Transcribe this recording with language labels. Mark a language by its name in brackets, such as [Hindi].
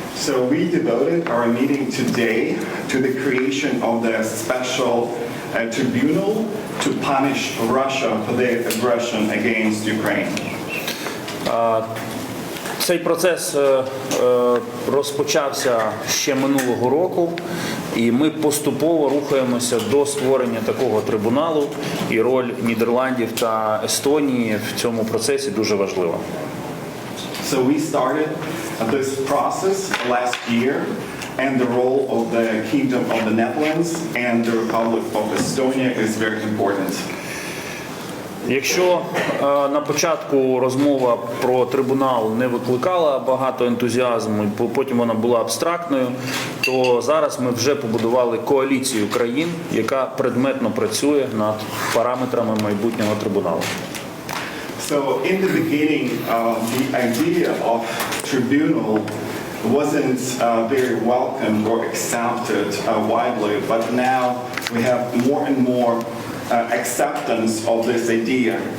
[English] So we devoted our meeting today to the creation of the special tribunal to punish Russia for their aggression against Ukraine. [Ukrainian] Цей процес розпочався ще минулого року, і ми поступово рухаємося до створення такого трибуналу, і роль Нідерландів та Естонії в цьому процесі дуже важлива. [English] So we started this process last year, and the role of the Kingdom of the Netherlands and the Republic of Estonia is very important. [Ukrainian] Якщо на початку розмова про трибунал не викликала багато ентузіазму, і потім вона була абстрактною, то зараз ми вже побудували коаліцію країн, яка предметно працює над параметрами майбутнього трибуналу. [English] So in the beginning, the idea of tribunal wasn't very welcomed or accepted widely, but now we have more and more acceptance of this idea.